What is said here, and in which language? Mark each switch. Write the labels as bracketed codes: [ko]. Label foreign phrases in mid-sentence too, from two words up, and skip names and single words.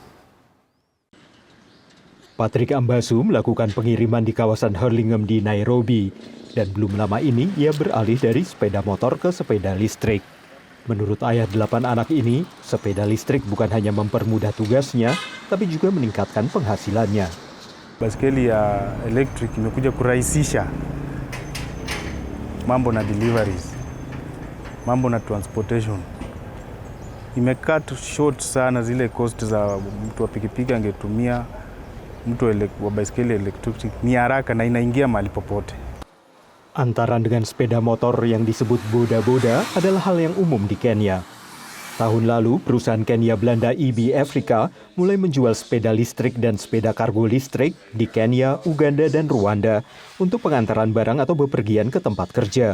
[id] Patrick Ambasu melakukan pengiriman di kawasan Hurlingham di Nairobi. Dan belum lama ini ia beralih dari sepeda motor ke sepeda listrik. Menurut ayah 8 anak ini, sepeda listrik bukan hanya mempermudah tugasnya, tapi juga meningkatkan penghasilannya. [sw] Baskeli ya electric imekuja kurahisisha mambo na deliveries, mambo na transportation. Imecut short sana zile cost za mtu wa pikipiki angetumia, mtu wa baskeli electric ni haraka na inaingia mahali popote. [id] Antaran dengan sepeda motor yang disebut boda-boda adalah hal yang umum di Kenya. Tahun lalu, perusahaan Kenya Belanda EB Africa mulai menjual sepeda listrik dan sepeda kargo listrik di Kenya, Uganda, dan Rwanda untuk pengantaran barang atau bepergian ke tempat kerja.